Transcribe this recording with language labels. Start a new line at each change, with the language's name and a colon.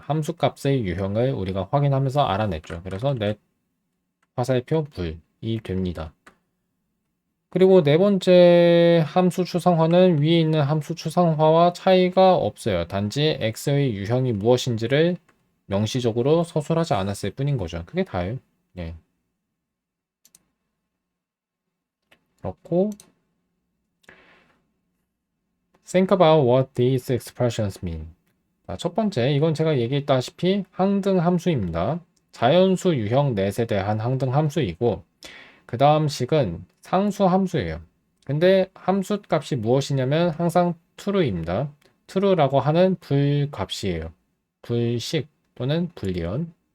Korean: 함수 값의 유형을 우리가 확인하면서 알아냈죠. 그래서 넷 화살표 불이 됩니다. 그리고 네 번째 함수 추상화는 위에 있는 함수 추상화와 차이가 없어요. 단지 x의 유형이 무엇인지를 명시적으로 서술하지 않았을 뿐인 거죠. 그게 다예요. 예. 그렇고
English: think about what these expressions mean.
Korean: 자, 첫 번째, 이건 제가 얘기했다시피 항등 함수입니다. 자연수 유형 넷에 대한 항등 함수이고 그 다음 식은 상수 함수예요. 근데 함수 값이 무엇이냐면 항상 true입니다. true라고 하는 불값이에요. 불식 또는 불리언.